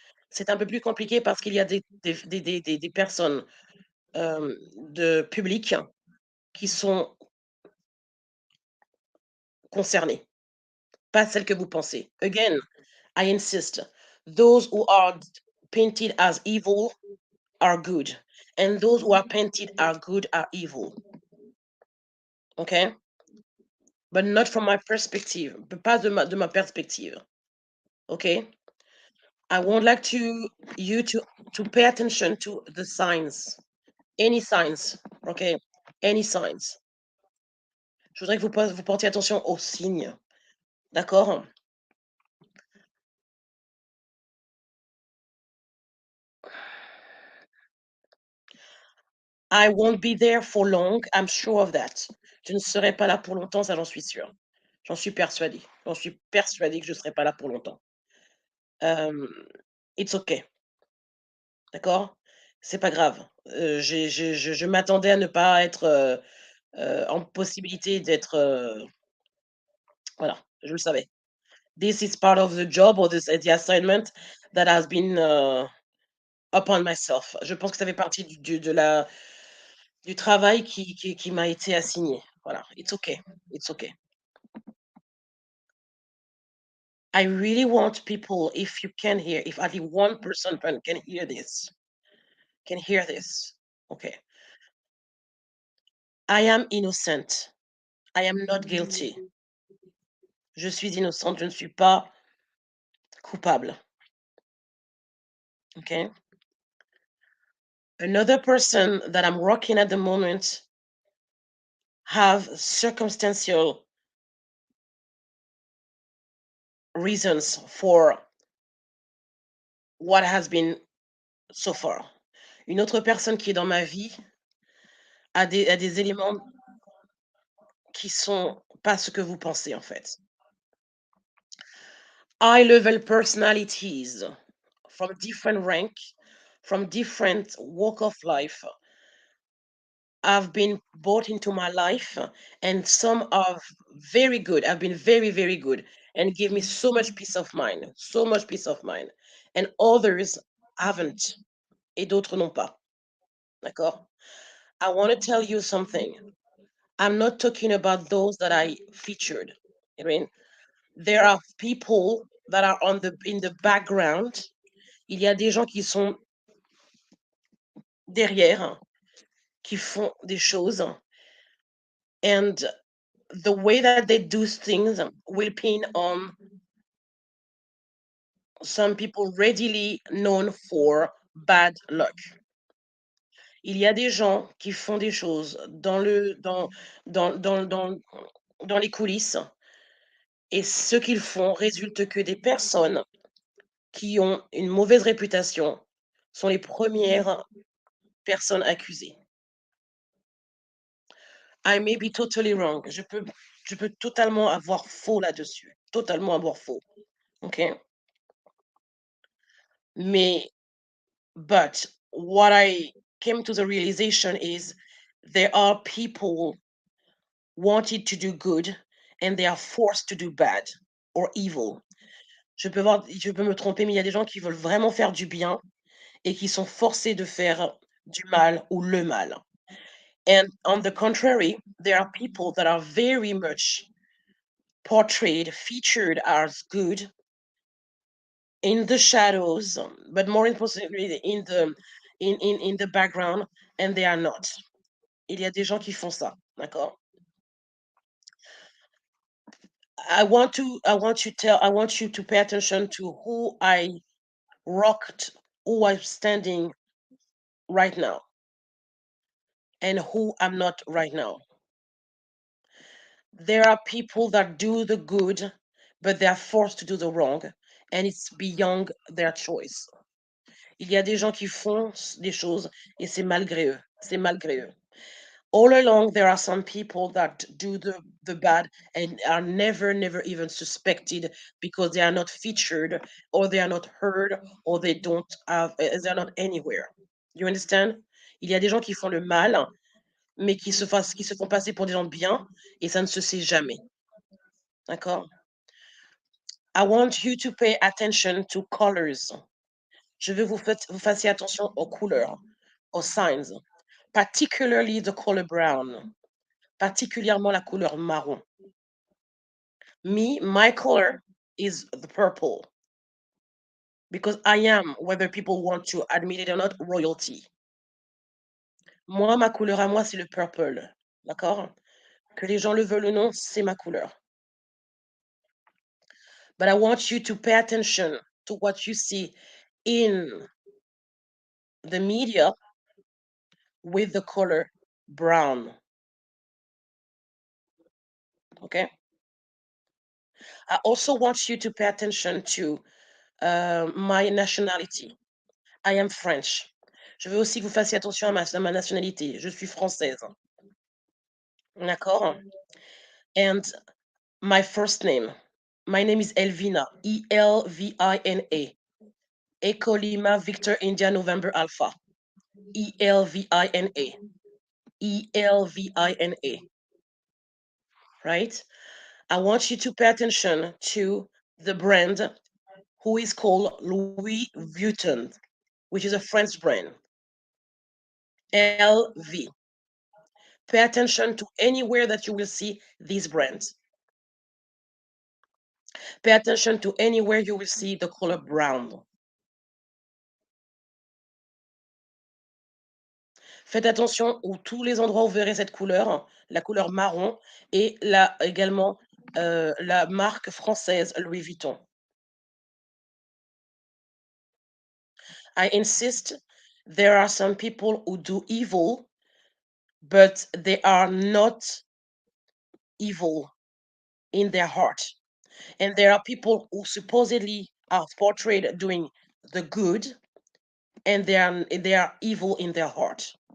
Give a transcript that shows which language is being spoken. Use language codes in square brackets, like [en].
[fr] C'est un peu plus compliqué parce qu'il y a des personnes de public qui sont concernées, pas celles que vous pensez. [en] Again, I insist, those who are painted as evil are good, and those who are painted as good are evil. Okay? But not from my perspective, [fr] pas de ma perspective. [en] Okay? I would like you to pay attention to the signs, any signs, okay? Any signs. [fr] Je voudrais que vous portiez attention aux signes, d'accord? [en] I won't be there for long, I'm sure of that. [fr] Je ne serai pas là pour longtemps, ça j'en suis sûre. J'en suis persuadée. J'en suis persuadée que je ne serai pas là pour longtemps. [en] Hem, it's okay, [fr] d'accord? C'est pas grave. Je m'attendais à ne pas être, en possibilité d'être, voilà, je le savais. [en] This is part of the job or the assignment that has been, upon myself. [fr] Je pense que ça fait partie du travail qui m'a été assigné. [en] Voilà, it's okay, it's okay. I really want people, if you can hear, if at least one person can hear this. Okay. I am innocent. I am not guilty. [fr] Je suis innocente, je ne suis pas coupable. [en] Okay. Another person that I'm working at the moment have circumstantial reasons for what has been so far. [fr] Une autre personne qui est dans ma vie a des éléments qui sont pas ce que vous pensez en fait. [en] High level personalities from different rank, from different walk of life have been brought into my life, and some are very good. Have been very, very good and give me so much peace of mind, so much peace of mind. And others haven't, [fr] et d'autres n'ont pas. D'accord? [en] I want to tell you something. I'm not talking about those that I featured. I mean, there are people that are in the background. [fr] Il y a des gens qui sont derrière, qui font des choses, [en] and the way that they do things will pin on some people readily known for bad luck. [fr] Il y a des gens qui font des choses dans, dans, dans, dans les coulisses, et ce qu'ils font résulte que des personnes qui ont une mauvaise réputation sont les premières personnes accusées. [en] I may be totally wrong. [fr] Je peux totalement avoir faux là-dessus. Totalement avoir faux. OK? Mais, [en] but what I came to the realization is there are people wanted to do good and they are forced to do bad or evil. [fr] Je peux me tromper, mais il y a des gens qui veulent vraiment faire du bien et qui sont forcés de faire du mal ou le mal. [en] And on the contrary, there are people that are very much portrayed, featured as good in the shadows, but more importantly in the background, and they are not. [fr] Il y a des gens qui font ça, d'accord? [en] I want you to pay attention to who I rocked, who I'm standing right now, and who I'm not right now. There are people that do the good, but they are forced to do the wrong, and it's beyond their choice. [fr] Il y a des gens qui font des choses et c'est malgré eux. C'est malgré eux. [en] All along, there are some people that do the bad and are never even suspected because they are not featured or they are not heard or they don't have, they're not anywhere. You understand? [fr] Il y a des gens qui font le mal, mais qui se font passer pour des gens bien et ça ne se sait jamais. D'accord? [en] I want you to pay attention to colors. [fr] Je veux vous fassiez attention aux couleurs, aux [en] signs, [fr] particularly the color brown, particulièrement la couleur marron. [en] Me, my color is the purple because I am, whether people want to admit it or not, royalty. [fr] Moi, ma couleur à moi, c'est le purple. D'accord? Que les gens le veulent ou non, c'est ma couleur. [en] But I want you to pay attention to what you see in the media with the color brown. Okay? I also want you to pay attention to my nationality. I am French. [fr] Je veux aussi que vous fassiez attention à ma nationalité. Je suis française. D'accord? [en] And my first name. My name is Elvina. Elvina. Echo Lima Victor India November Alpha. Elvina. Elvina. Right? I want you to pay attention to the brand who is called Louis Vuitton. which is a French brand. LV. Pay attention to anywhere that you will see these brands. Pay attention to anywhere you will see the color brown. [fr] Faites attention où tous les endroits où vous verrez cette couleur, la couleur marron, et là également la marque française Louis Vuitton. [en] I insist, there are some people who do evil, but they are not evil in their heart. And there are people who supposedly are portrayed doing the good, and they are evil in their heart.